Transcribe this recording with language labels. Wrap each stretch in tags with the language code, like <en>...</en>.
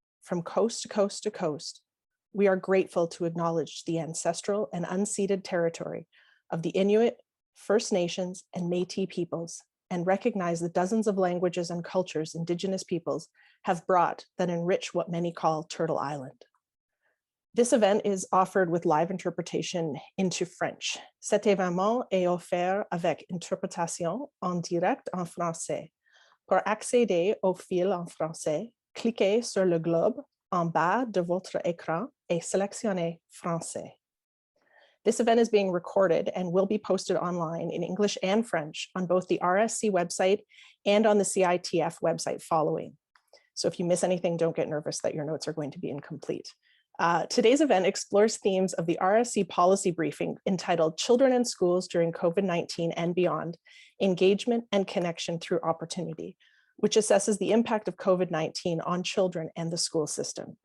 <en>From coast to coast to coast, we are grateful to acknowledge the ancestral and unceded territory of the Inuit, First Nations, and Métis peoples, and recognize the dozens of languages and cultures Indigenous peoples have brought that enrich what many call Turtle Island. This event is offered with live interpretation into French.</en> <fr>Cet événement est offert avec interprétation en direct en français. Pour accéder au fil en français, cliquez sur le globe en bas de votre écran et sélectionnez Français.</fr> <en>This event is being recorded and will be posted online in English and French on both the RSC website and on the CITF website following. So if you miss anything, don't get nervous that your notes are going to be incomplete. Today's event explores themes of the RSC policy briefing entitled Children in Schools During COVID-19 and Beyond, Engagement and Connection Through Opportunity, which assesses the impact of COVID-19 on children and the school system.</en>